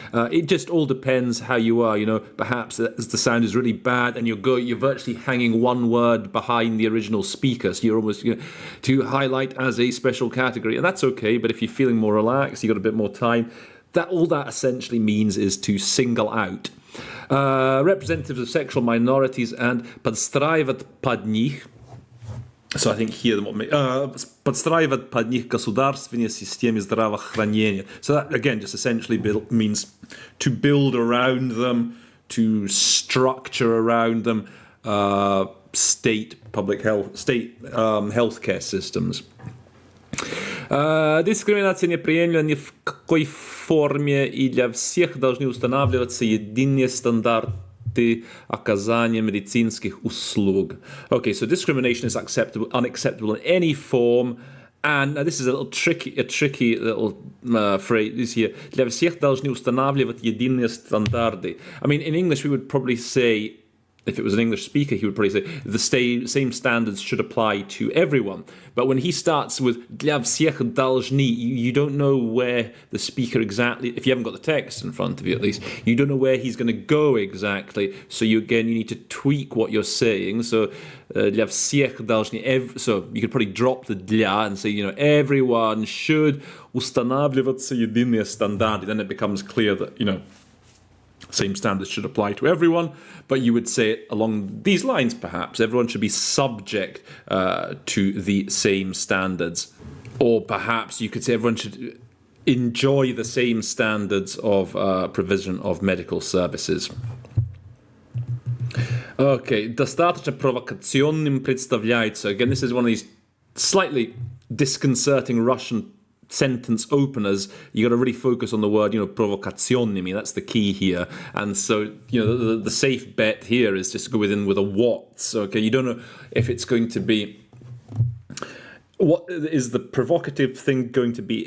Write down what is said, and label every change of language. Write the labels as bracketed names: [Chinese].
[English] It just all depends how you are, perhaps the sound is really bad and you're virtually hanging one word behind the original speaker. So you're almost, to highlight as a special category. And that's okay, but if you're feeling more relaxed, you've got a bit more time, all that essentially means is to single out. Representatives of sexual minorities and [Russian] подстраивать под них. [English] So I think here, [Russian] подстраивать под них государственные системы здравоохранения. [English] So that, again, just essentially means to build around them, to structure around them state healthcare systems. [Russian] Дискриминация неприемлема ни в какой форме, и для всех должны устанавливаться единые стандарты оказания медицинских услуг. [English] Okay, so discrimination is unacceptable in any form, and this is a tricky little phrase here. [Russian] Для всех должны устанавливать единые стандарты. [English] In English we would probably say if it was an English speaker, he would probably say the same standards should apply to everyone. But when he starts with [Russian] "Для всех должны," [English] you don't know where the speaker exactly, if you haven't got the text in front of you at least, you don't know where he's going to go exactly. So you need to tweak what you're saying. So [Russian] "Для всех должны," [English] so you could probably drop the "для" and say, everyone should [Russian] устанавливаться единые стандарты. [English] Then it becomes clear that, same standards should apply to everyone, but you would say it along these lines, perhaps. Everyone should be subject to the same standards. Or perhaps you could say everyone should enjoy the same standards of provision of medical services. [Russian] Okay, достаточно провокационным представляется. [English] Again, this is one of these slightly disconcerting Russian sentence openers. You got to really focus on the word, провокационными. That's the key here. And so, the safe bet here is just go within with a what. Okay, you don't know if it's going to be. What is the provocative thing going to be?